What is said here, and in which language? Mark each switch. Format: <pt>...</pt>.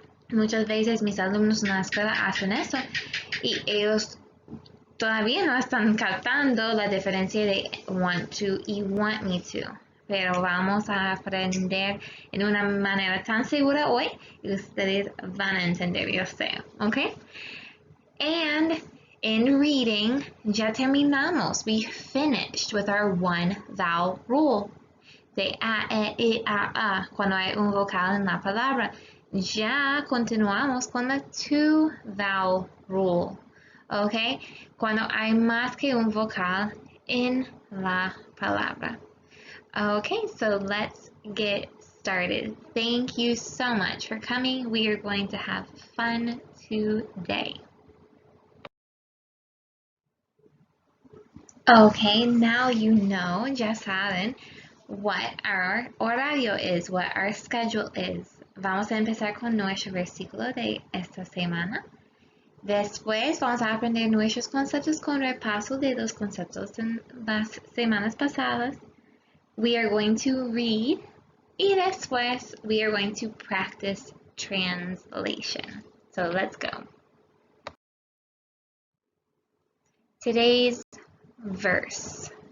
<es>Muchas veces mis alumnos en la escuela hacen eso y ellos todavía no están captando la diferencia de</es> <en>want to</en> <es>y</es> <en>want me to.</en> <es>Pero vamos a aprender en una manera tan segura hoy y ustedes van a entender, yo sé, ¿ok?</es> <en>And in reading,</en> <es>ya terminamos.</es> <en>We finished with our one vowel rule.</en> <es>De a, e, a, cuando hay un vocal en la palabra. Ya continuamos con la</es> <en>two vowel rule.</en> <es>¿Ok? Cuando hay más que un vocal en la palabra.</es> <en>Okay, so let's get started. Thank you so much for coming. We are going to have fun today. Okay, now you know,</en> <es>ya saben,</es> <en>what our horario is, what our schedule is.</en> <es>Vamos a empezar con nuestro versículo de esta semana. Después vamos a aprender nuestros conceptos con repaso de los conceptos en las semanas pasadas.</es> <en>We are going to read</en> <es>y después</es> <en>we are going to practice translation. So let's go. Today's verse.</en>